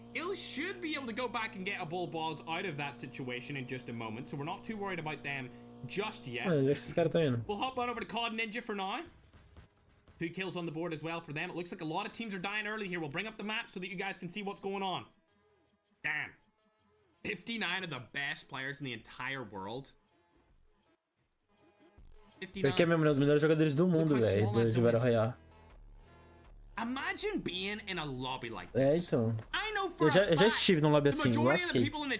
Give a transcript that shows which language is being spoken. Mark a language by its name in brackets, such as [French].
[English] He should be able to go back and get a Bull Balls out of that situation in just a moment, so we're not too worried about them just yet. We'll hop on over to COD Ninja for now. 2 kills on the board as well for them. It looks like a lot of teams are dying early here. We'll bring up the map so that you guys can see what's going on. Damn. 59 of the best players in the entire world. 59. [Portuguese] Porque é mesmo os melhores jogadores do mundo, velho, de Battle Royale. [English] Imagine being in a lobby like this. [Portuguese] Então. Eu já estive num lobby assim, lasquei.